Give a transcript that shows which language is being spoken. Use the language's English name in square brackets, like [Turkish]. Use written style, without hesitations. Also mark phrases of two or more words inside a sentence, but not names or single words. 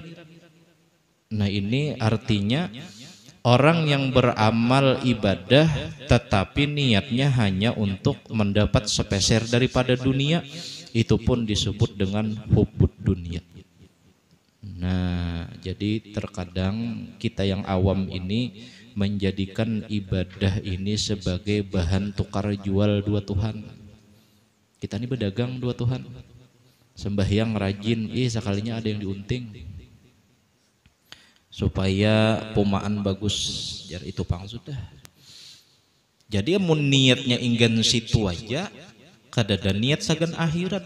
[Indonesian] Nah, ini artinya orang yang beramal ibadah tetapi niatnya hanya untuk mendapat sepeser daripada dunia, itu pun disebut dengan [Arabic] حب الدنيا. [Indonesian] Nah, jadi terkadang kita yang awam ini menjadikan ibadah ini sebagai bahan tukar jual dua Tuhan. [Banjar] Kita ini berdagang dua Tuhan. Sembahyang rajin, sekalinya ada yang diunting, supaya pomaan bagus, jar itu pang sudah. Jadi mun niatnya ingin situ aja, kadada niat sagan akhirat.